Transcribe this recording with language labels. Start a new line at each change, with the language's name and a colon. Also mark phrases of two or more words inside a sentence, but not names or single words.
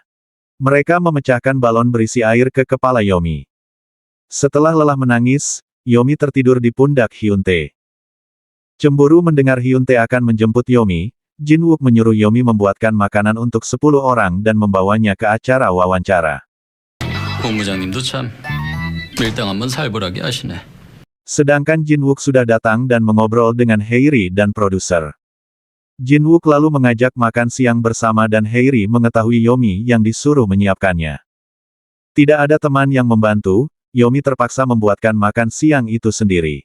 Indonesian: Mereka memecahkan balon berisi air ke kepala Yomi. Setelah lelah menangis, Yomi tertidur di pundak Hyun-tae. Cemburu mendengar Hyun-tae akan menjemput Yomi, Jin-wook menyuruh Yomi membuatkan makanan untuk 10 orang dan membawanya ke acara wawancara.
Korean: 본부장님도 참 밀당 한번 살벌하게 하시네.
Indonesian: Sedangkan Jin-wook sudah datang dan mengobrol dengan Haeri dan produser. Jin-wook lalu mengajak makan siang bersama dan Haeri mengetahui Yomi yang disuruh menyiapkannya. Tidak ada teman yang membantu, Yomi terpaksa membuatkan makan siang itu sendiri.